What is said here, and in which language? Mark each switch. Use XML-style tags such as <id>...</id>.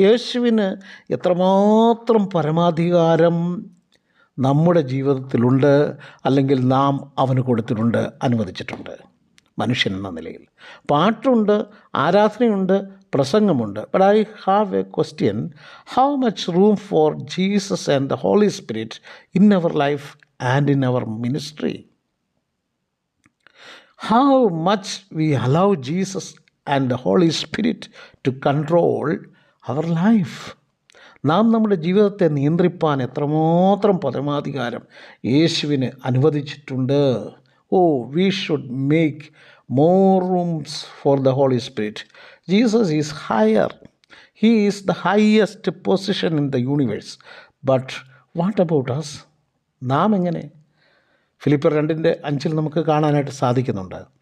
<ml>യേശുവിന് എത്രമാത്രം പരമാധികാരം നമ്മുടെ ജീവിതത്തിലുണ്ട്, അല്ലെങ്കിൽ നാം അവന് കൊടുത്തിട്ടുണ്ട്, അനുവദിച്ചിട്ടുണ്ട് മനുഷ്യൻ എന്ന നിലയിൽ? പാട്ടുണ്ട്, ആരാധനയുണ്ട്, പ്രസംഗമുണ്ട്.</ml> <en>But I have a question. How much room for Jesus and the Holy Spirit in our life and in our ministry? How much we allow Jesus and the Holy Spirit to control our life?</en> <ml>നാം നമ്മുടെ ജീവിതത്തെ നിയന്ത്രിപ്പാൻ എത്രമാത്രം പരമാധികാരം യേശുവിന് അനുവദിച്ചിട്ടുണ്ട്.</ml> <en>we should make more rooms for the Holy Spirit. Jesus is higher. He is the highest position in the universe. But what about us?</en> <ml>നാം എങ്ങനെ? ഫിലിപ്പിയർ 2:5 നമുക്ക് കാണാനായിട്ട് സാധിക്കുന്നുണ്ട്.</ml>